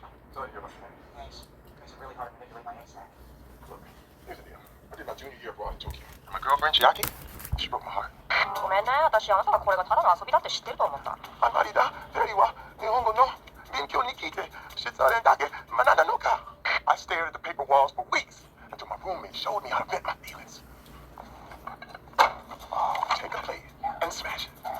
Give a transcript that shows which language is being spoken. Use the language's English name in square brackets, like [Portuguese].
[English] Sorry to hear about your name. Thanks. Makes it really hard to manipulate my egg sack. Look, here's the deal. I did my junior year abroad in Tokyo. And my girlfriend, Chiaki, she broke my heart. [Japanese] ごめんね、私あなたがこれがただの遊びだって知ってると思った。あまりだ、テリーは日本語の勉強に聞いて、失恋だけ学んだのか。 [English] I stared at the paper walls for weeks until my roommate showed me how to vent my feelings. Take a plate and smash it.